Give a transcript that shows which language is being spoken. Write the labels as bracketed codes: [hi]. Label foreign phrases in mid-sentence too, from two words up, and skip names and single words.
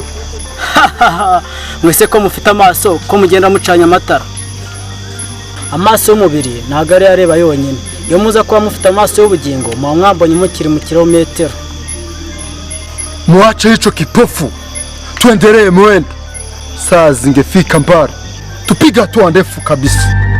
[rw] Mwese ko mufite amaso ko mugenda mucanya amatara. Amaso y'umubiri ntago ari areba yonyine. Iyo muza kuba mufite amaso y'ubugingo muba mwambonye mukiri mu kilometero. [sw] Muache hicho kipofu, tuendelee mwendo. Saa zingefika mbali, tupiga hatua ndefu kabisa.